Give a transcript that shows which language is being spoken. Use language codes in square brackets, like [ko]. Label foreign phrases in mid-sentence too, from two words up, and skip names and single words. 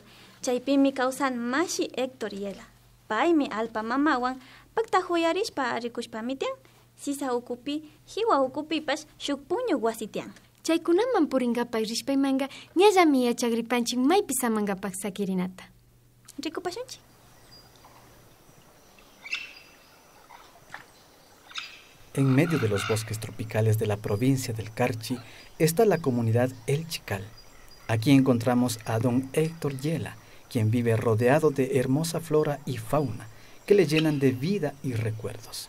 [qu] Chaypimi kawsan mashi Héctor Yela. Paymi alpa mamawan pakta huyarishpa rikushpami tian. Sisa ukupi, hiwa ukupipash shuk puñu wasitian. Chaykunaman purinkapak rishpaymanga ñallami yachagripanchik maypi samankapak sakirinata. Rikupashunchi. [es] En medio de los bosques tropicales de la provincia del Carchi está la comunidad El Chical. Aquí encontramos a don Héctor Yela, quien vive rodeado de hermosa flora y fauna que le llenan de vida y recuerdos.